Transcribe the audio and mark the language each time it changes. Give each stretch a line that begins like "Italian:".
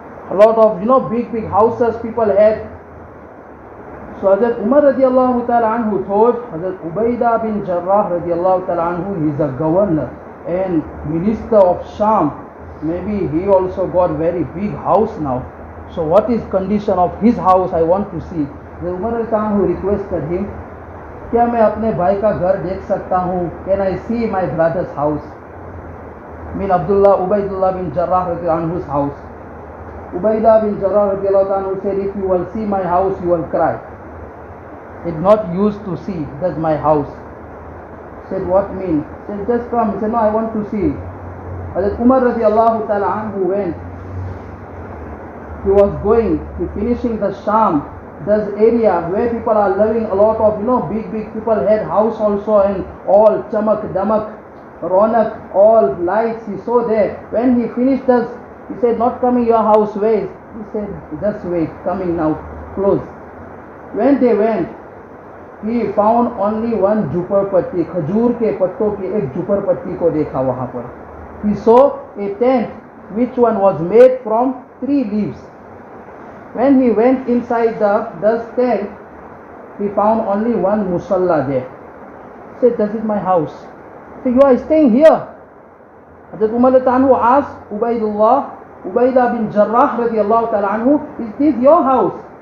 English: A lot of, big houses people had. So Hazrat Umar radiallahu ta'ala anhu told Hazrat Ubaidah bin Jarrah radiallahu ta'ala anhu, he is a governor and minister of Sham. Maybe he also got very big house now. So what is condition of his house, I want to see. Hazrat Umar radiallahu ta'ala anhu requested him,
Hindi: क्या मैं अपने भाई का घर देख सकता हूँ?
English: Can I see my brother's house? Mean Ubaidullah bin Jarrah radiallahu anhu's house. Ubaidah bin Jarrah radiallahu anhu said, if you will see my house, you will cry. It's not used to see, that's my house. Said, what mean? Said, just come. He said, no, I want to see. Hazrat Umar radiallahu ta'ala anhu went. He was going, finishing the Sham, this area where people are living a lot of, big people had house also and all chamak, damak, ronak, all lights he saw there. When he finished this, he said, not coming your house, wait. He said, just wait, coming now, close. When they went, he found only one
Hindi: झुपड़पट्टी, खजूर के पत्तों की एक झुपड़पट्टी को देखा वहाँ पर.
English: He saw a tent which one was made from 3 leaves. When he went inside the tent, he found only one musalla there. He said, this is my house. He said, you are staying here. Hazrat Umar radiallahu asked Ubaidah bin Jarrah radiallahu ta'ala anhu, is this your house?